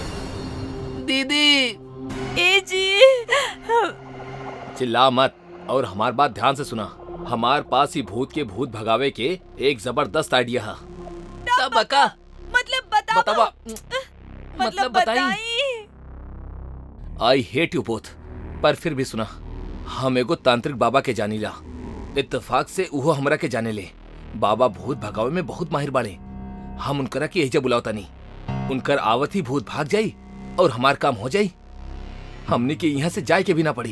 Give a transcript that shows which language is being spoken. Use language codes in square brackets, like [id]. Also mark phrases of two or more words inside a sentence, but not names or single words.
[bho] दीदी ए जी, चिल्ला मत और हमार बात ध्यान से सुना। हमार पास ही भूत के भूत भगावे के एक जबरदस्त आइडिया है। तब बका मतलब बतावा मतलब बताई। [en] I hate you both. [bho] पर फिर भी सुना, हम एगो तांत्रिक बाबा के जानीला। इत्तेफाक से उहो हमरा के जाने ले। बाबा भूत भगावे में बहुत माहिर बाड़े। हम उनकरा के एजे बुलावता नहीं। उनकर आवत ही भूत भाग जाई और हमार काम हो जाई। हमने के यहाँ से जाए के भी ना पड़ी।